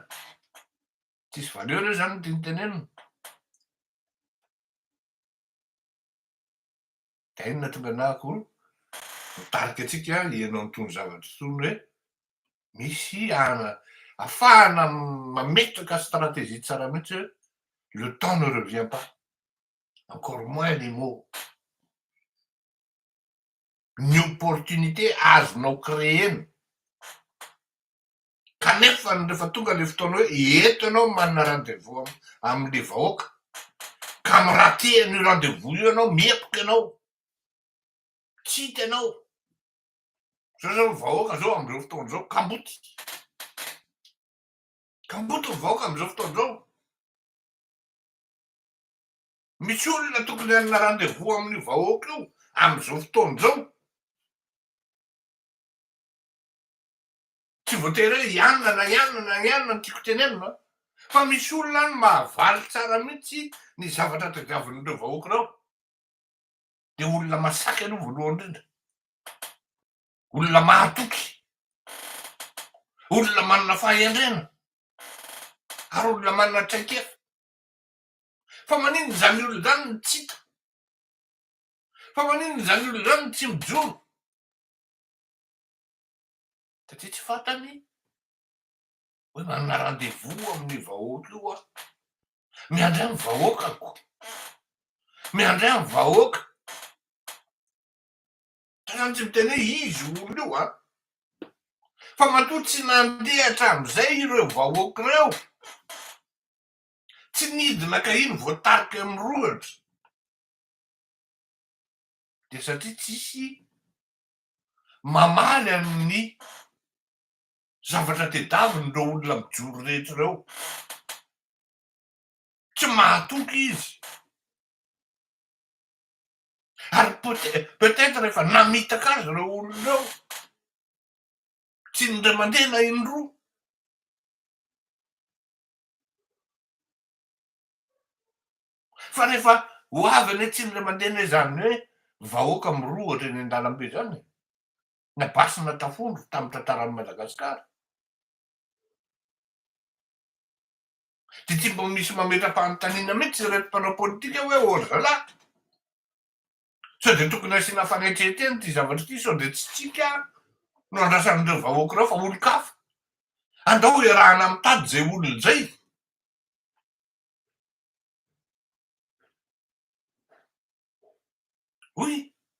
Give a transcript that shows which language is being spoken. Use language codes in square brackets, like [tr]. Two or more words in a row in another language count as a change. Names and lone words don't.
[mg] Tsisy valeur io zany tiany tenenina. Da inona tonga anahako mitarika antsika hiainao an'itony zavatra itony hoe misy ahafahana mametraka stratégie tsara mihitsy hoe [fr] le temps ne revient pas. Encore moins les mots. [mg] Ny opportunité azonao créena. Kanefa rehefa tonga le fotoana hoe eto ianao manana rendez-vous am'le vahoaka, ka miraty an'io rendez-vous io ianao, miepika ianao, tsy hita ianao. Zao zao vahoaka zao am'zao fotoana zao kamboty. Kamboty ny vahoaka am'zao fotoana zao. Misy olona tokony hanana rendez-vous amin'io vahoaka io am'zao fotoana zao. Tsy voatery hoe ihanona no tiako tenenina, fa misy olona any mahavaly tsara mihitsy ny zavatra tadiavin'ireo vahoaka reo. De olona masaky aloha voalohany indrindra. Olona mahatoky. Olona manana fahendrena. Ary olona manana traikefa. Fa maninona zany olona zany no tsy hita? Fa maninona zany olona zany no tsy mijoro? Satria tsy fantany hoe manana rendez-vous amin'ny vahoaka io aho. Miandry any vahoakako. Miandry any vahoaka. Zany tsy miteny hoe izy olona io a. Fa matoa tsy nandeha hatramin'izay ireo vahoaka ireo. Tsy nidina ka iny voatarika amirohatra. De satria tsisy mamaly amin'ny zavatra tediavin'ireo olona mijoro rehetra ireo. Tsy mahatoky izy. Ary peut-être rehefa namitaka azy ireo olona ireo, tsy indray mandeha na indroa. Fa rehefa ho avy anie tsy indray mandeha anie zany hoe vahoaka mirohatra eny an-dalambe zany. Nabasina tafondro tamin'ny tantaran'i Madagasikara. De tsy mba misy mametra-panontaniana mihitsy ireto mpanao politika hoe [fr] oh là là. [mg] Sao de tokony asiana fanetretena ty zavatra ty sao de tsy tsika no andrasan'ireo vahoaka ireo fa olon-kafa. Andao iarahana mitady zay olona zay. [fr] Oui.